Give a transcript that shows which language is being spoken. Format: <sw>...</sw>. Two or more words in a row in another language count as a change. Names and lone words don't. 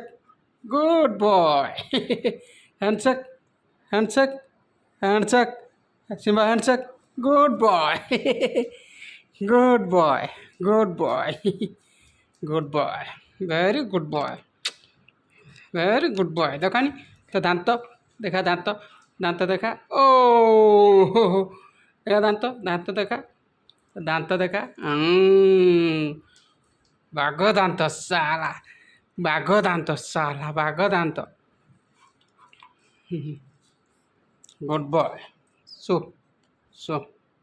<en>good boy handshake handshake handshake Simba handshake good boy good boy good boy good boy very good boy very good boy</en> <or>ଦେଖାନି ତ ଦାନ୍ତ ଦେଖା ଦାନ୍ତ ଦେଖା ଓ ଦେଖା ଦାନ୍ତ ଦେଖା ବାଘ ଦାନ୍ତ ସାଲା ବାଘ ଦାନ୍ତ</or> <en>good boy</en> <or>so</or>